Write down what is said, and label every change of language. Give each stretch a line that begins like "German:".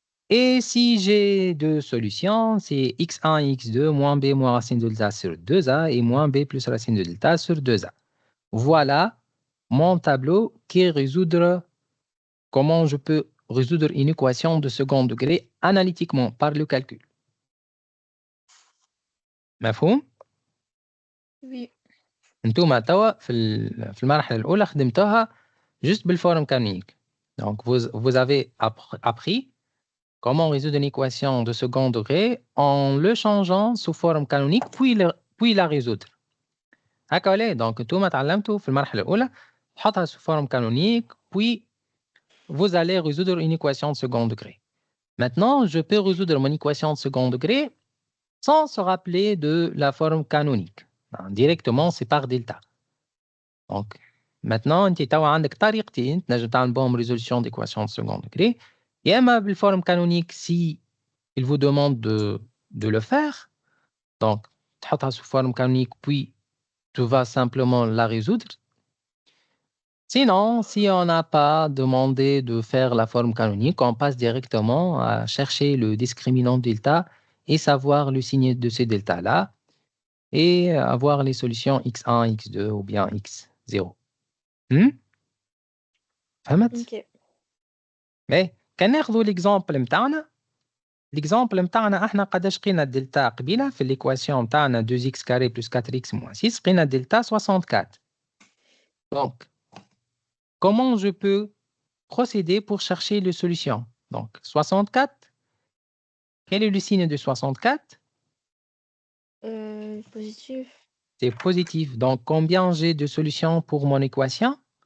French: Et si j'ai deux solutions, c'est x1 et x2 moins b moins racine de delta sur 2a et moins b plus racine de delta sur 2a. Voilà mon tableau qui résoudre comment je peux résoudre une équation de second degré analytiquement par le calcul.
Arabic: مفهوم؟
French: Oui.
Arabic: انتوما توا في المرحلة الأولى خدمتوها juste بالفورم canonique.
French: Donc vous avez appris comment résoudre une équation de second degré en le changeant sous forme canonique puis la résoudre.
Arabic: هكا ولا؟
French: donc
Arabic: انتوما تعلمتوا في المرحلة الأولى تحطها
French: sous forme canonique puis vous allez résoudre une équation de second degré. Maintenant, je peux résoudre mon équation de second degré sans se rappeler de la forme canonique. Directement, c'est par delta. Donc, maintenant,
Arabic: انت توا عندك طريقتين تنجم تعمل بهم
French: résolution d'équation de second degré.
Arabic: يا اما
French: بالforme canonique si il vous demande de le faire. Donc,
Arabic: تحطها
French: sous forme canonique puis tu vas simplement la résoudre. Sinon, si on n'a pas demandé de faire la forme canonique, on passe directement à chercher le discriminant delta et savoir le signe de ces deltas-là et avoir les solutions x1, x2 ou bien x0.
Arabic: فهمت؟
French: Ok.
Arabic: Mais كان ناخذوا l'exemple متاعنا l'exemple متاعنا احنا قداش لقينا الدلتا قبيله في l'équation متاعنا
French: 2x carré plus 4x moins 6
Arabic: لقينا الدلتا 64.
French: Donc, comment je peux procéder pour chercher les solutions? Donc, 64, quel est le signe de 64? Positif. C'est positif. Donc, combien j'ai de solutions pour mon équation?